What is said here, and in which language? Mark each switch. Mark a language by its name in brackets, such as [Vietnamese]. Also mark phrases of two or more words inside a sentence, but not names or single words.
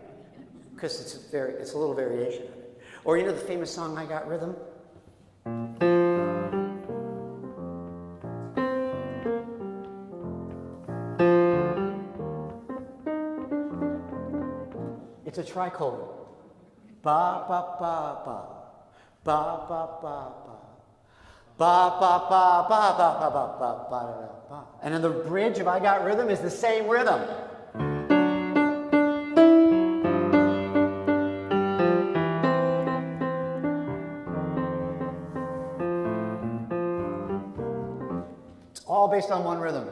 [English] Because it's a little variation of it. Or you know the famous song "I Got Rhythm." It's a trichord. Ba ba ba ba. Ba ba ba ba. Ba ba ba ba ba ba ba ba ba ba. And then the bridge of I Got Rhythm is the same rhythm. It's all based on one rhythm.